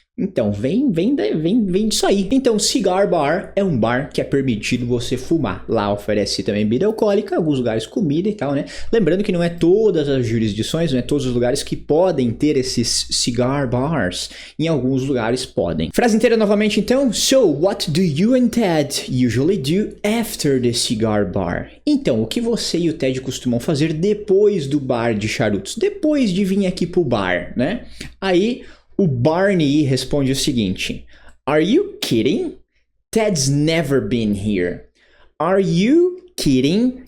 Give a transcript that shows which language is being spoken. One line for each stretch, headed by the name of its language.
Portuguese: Então, vem disso aí. Então, cigar bar é um bar que é permitido você fumar. Lá oferece também bebida alcoólica, alguns lugares comida e tal, né? Lembrando que não é todas as jurisdições, não é todos os lugares que podem ter esses cigar bars. Em alguns lugares podem. Frase inteira novamente, então.
English: So, what do you and Ted usually do after the cigar bar?
Portuguese: Então, o que você e o Ted costumam fazer depois do bar de charutos? Depois de vir aqui pro bar, né? Aí... o Barney responde o seguinte.
English: Are you kidding? Ted's never been here. Are you kidding?